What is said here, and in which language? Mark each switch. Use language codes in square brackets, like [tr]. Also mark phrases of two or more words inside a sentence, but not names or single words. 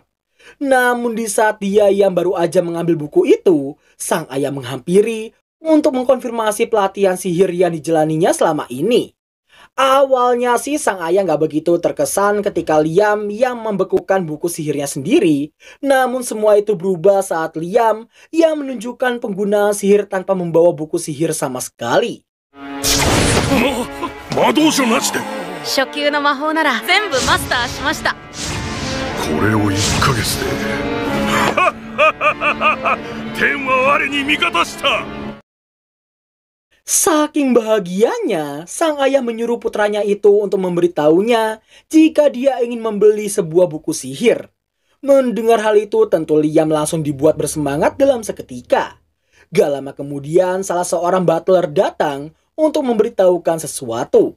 [id] Namun di saat dia yang baru aja mengambil buku itu, sang ayah menghampiri untuk mengkonfirmasi pelatihan sihir yang dijalaninya selama ini. Awalnya sih sang ayah gak begitu terkesan ketika Liam yang membekukan buku sihirnya sendiri. Namun semua itu berubah saat Liam yang menunjukkan penggunaan sihir tanpa membawa buku sihir sama sekali. [ja] 初級の魔法なら全部マスターしました。これを1ヶ月で天は我に味方した。 [id] Saking bahagianya, sang ayah menyuruh putranya itu untuk memberitahunya jika dia ingin membeli sebuah buku sihir. Mendengar hal itu, tentu Liam langsung dibuat bersemangat dalam seketika. Gak lama kemudian, salah seorang butler datang untuk memberitahukan sesuatu.